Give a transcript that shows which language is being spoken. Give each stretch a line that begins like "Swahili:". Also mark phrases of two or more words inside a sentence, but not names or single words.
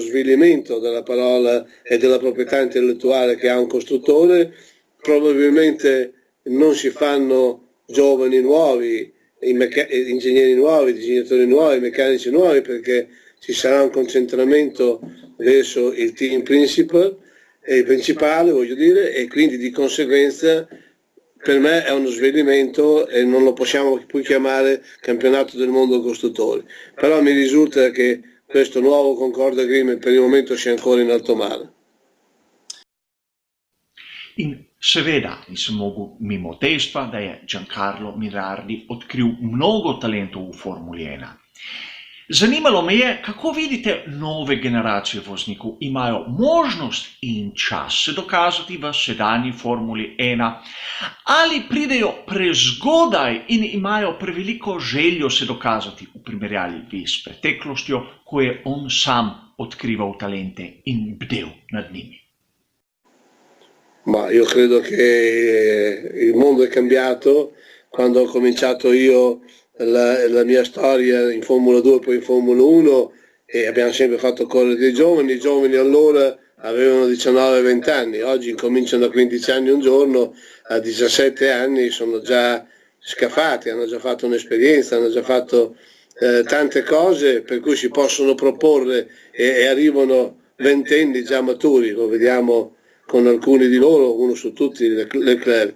Italian: svilimento della parola e della proprietà intellettuale che ha un costruttore, probabilmente non si fanno giovani nuovi, ingegneri nuovi, disegnatori nuovi, meccanici nuovi, perché ci sarà un concentramento verso il team principale, voglio dire, e quindi di conseguenza per me è uno svilimento e non lo possiamo più chiamare campionato del mondo costruttori. Però mi risulta che questo nuovo Concord Agreement per il momento sia ancora in alto mare.
Slovenian: In seveda nisem mogel mimo dejstva, da je Giancarlo Minardi odkril mnogo talentov v Formuli 1. Zanimalo me je, kako vidite nove generacije voznikov, imajo možnost in čas se dokazati v sedanji Formuli 1, ali pridejo prezgodaj in imajo preveliko željo se dokazati v primerjavi s preteklostjo, ko je on sam odkrival talente in bdel nad njimi.
Italian: Ma io credo che il mondo è cambiato. Quando ho cominciato io la mia storia in Formula 2, poi in Formula 1, e abbiamo sempre fatto correre dei giovani. I giovani allora avevano 19-20 anni, oggi incominciano a 15 anni un giorno, a 17 anni sono già scafati, hanno già fatto un'esperienza, hanno già fatto tante cose per cui si possono proporre e arrivano ventenni già maturi, lo vediamo con alcuni di loro, uno su tutti, Leclerc.